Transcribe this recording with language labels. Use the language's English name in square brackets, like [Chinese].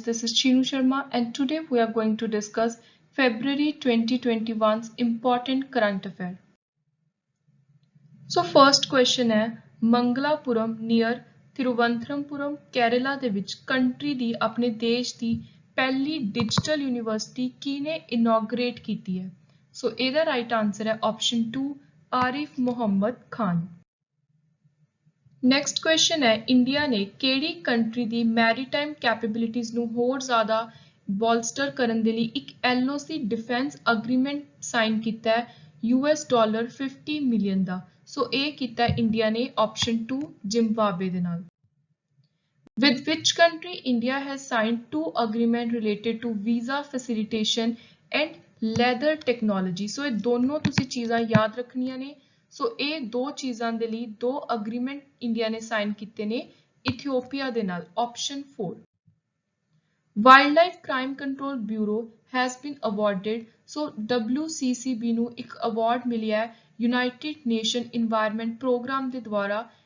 [English] This is Chinu Sharma and today we are going to discuss February 2021's important current affair. So first question [Hindi] है [Punjabi] Mangalapuram near Thiruvananthapuram Kerala ਦੇ ਵਿੱਚ country ਦੀ ਆਪਣੇ ਦੇਸ਼ ਦੀ ਪਹਿਲੀ digital university ਕਿਹਨੇ ਇਨੋਗਰੇਟ ਕੀਤੀ ਹੈ? ਸੋ ਇਹਦਾ ਰਾਈਟ ਆਨਸਰ ਹੈ option 2 Arif Muhammad Khan. Next question ਹੈ ਇੰਡੀਆ ਨੇ ਕਿਹੜੀ ਕੰਟਰੀ ਦੀ ਮੈਰੀਟਾਈਮ ਕੈਪੇਬਿਲਿਟੀਜ਼ ਨੂੰ ਹੋਰ ਜ਼ਿਆਦਾ ਬੋਲਸਟਰ ਕਰਨ ਦੇ ਲਈ ਇੱਕ LOC ਡਿਫੈਂਸ ਅਗਰੀਮੈਂਟ ਸਾਈਨ ਕੀਤਾ ਹੈ $50 ਮਿਲੀਅਨ ਦਾ। ਸੋ ਇਹ ਕੀਤਾ ਇੰਡੀਆ ਨੇ ਆਪਸ਼ਨ 2 ਜ਼ਿੰਬਾਬਵੇ ਦੇ ਨਾਲ। [English] With which country India has signed two agreements related to visa facilitation and leather technology? [Punjabi] So ਇਹ ਦੋਨੋਂ ਤੁਸੀਂ ਚੀਜ਼ਾਂ ਯਾਦ ਰੱਖਣੀਆਂ ਨੇ। ਸੋ ਇਹ ਦੋ ਚੀਜ਼ਾਂ ਦੇ ਲਈ ਦੋ ਅਗਰੀਮੈਂਟ ਇੰਡੀਆ ਨੇ ਸਾਈਨ ਕੀਤੇ ਨੇ ਇਥੀਓਪੀਆ ਦੇ ਨਾਲ option 4। [English] Wildlife Crime Control Bureau has been awarded, so [Punjabi] WCCB ਨੂੰ ਇੱਕ ਅਵਾਰਡ ਮਿਲਿਆ ਹੈ ਯੂਨਾਈਟਿਡ ਨੇਸ਼ਨ ਇਨਵਾਇਰਨਮੈਂਟ ਪ੍ਰੋਗਰਾਮ ਦੇ ਦੁਆਰਾ।